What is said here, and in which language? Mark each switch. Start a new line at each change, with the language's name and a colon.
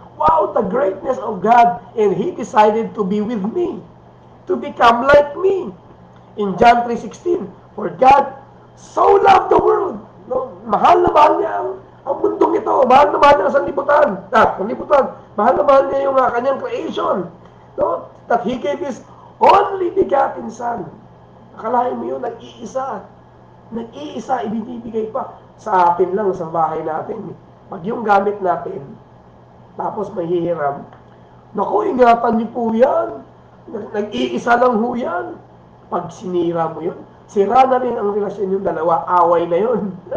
English: Wow, the greatness of God. And He decided to be with me. To become like me. In John 3:16, for God so loved the world. No?
Filipino: Mahal niya ang mundong ito. Mahal niya ang sanlibutan. Mahal niya yung kanyang creation. No?
English: That He gave His only begotten Son.
Filipino: Akalain mo yun, nag-iisa, ibinibigay pa sa atin lang, sa bahay natin. Pag yung gamit natin, tapos mahihiram, naku, ingatan niyo po yan. Nag-iisa lang ho yan. Pag sinira mo yun, sira na rin ang relasyon yung dalawa, away na yun.